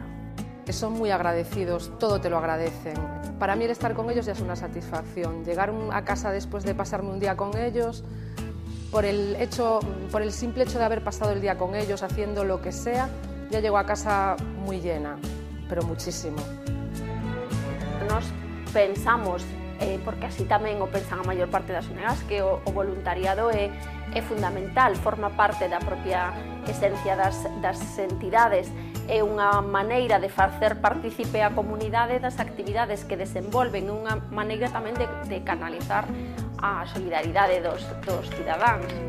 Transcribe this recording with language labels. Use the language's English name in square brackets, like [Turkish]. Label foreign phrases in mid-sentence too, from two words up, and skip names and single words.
[Spanish] Son muy agradecidos, todo te lo agradecen. Para mí el estar con ellos ya es una satisfacción. Llegar a casa después de pasarme un día con ellos, por el simple hecho de haber pasado el día con ellos, haciendo lo que sea, ya llego a casa muy llena, pero muchísimo. [Galician] Nos pensamos, porque así tamén o pensan a maior parte das ONGs, que o voluntariado é fundamental, forma parte da propia esencia das entidades, é unha maneira de facer partícipe a comunidade das actividades que desenvolven, unha maneira tamén de canalizar a solidaridade dos cidadáns.